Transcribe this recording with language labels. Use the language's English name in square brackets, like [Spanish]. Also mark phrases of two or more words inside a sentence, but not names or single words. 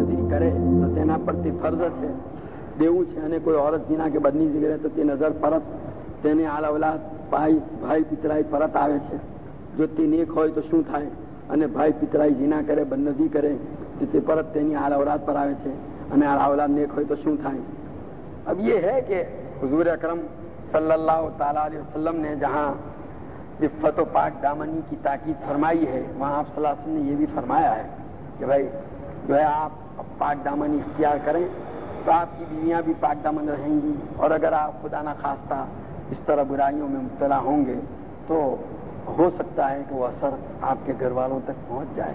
[Gujarati] કરે તો તેના પરથી ફરજ છે દેવું છે, અને કોઈ ઓરત ઝીના કે બદનીઝી કરે તો તે નજર પરત તેને આલ અવલાદ ભાઈ પિતરાઈ પરત આવે છે. જો તે નેક હોય તો શું થાય, અને ભાઈ પિતરાઈ ઝીના કરે બદનઝી કરે તો તે પરત તેની આલ અવલાદ પર આવે છે, અને આલ અવલાદ નેક હોય તો શું થાય. [Urdu] اب یہ ہے کہ حضور اکرم صلی اللہ تعالیٰ علیہ وسلم نے جہاں عفت و پاک دامنی کی تاکید فرمائی ہے وہاں آپ صلی اللہ علیہ وسلم نے یہ بھی فرمایا ہے کہ بھائی جو ہے آپ پاک دامنی اختیار کریں تو آپ کی بیویاں بھی پاک دامن رہیں گی، اور اگر آپ خدا نخواستہ اس طرح برائیوں میں مبتلا ہوں گے تو ہو سکتا ہے کہ وہ اثر آپ کے گھر والوں تک پہنچ جائے.